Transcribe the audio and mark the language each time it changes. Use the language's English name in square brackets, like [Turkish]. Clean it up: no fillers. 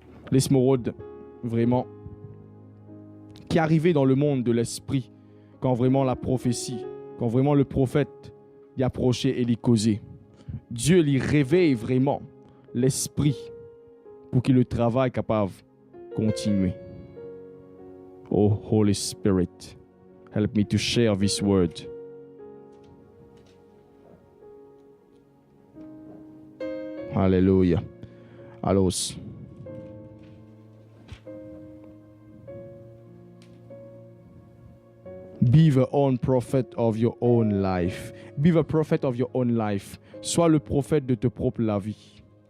[French] Laisse-moi vraiment qui est arrivé dans le monde de l'esprit quand vraiment la prophétie, quand vraiment le prophète y approchait et l'y causait. Dieu lui réveille vraiment l'esprit pour que le travail capable de continuer. [English] Oh Holy Spirit, help me to share this word. Hallelujah. Alors, be the own prophet of your own life. Be the prophet of your own life. [French] Sois le prophète de ta propre la vie.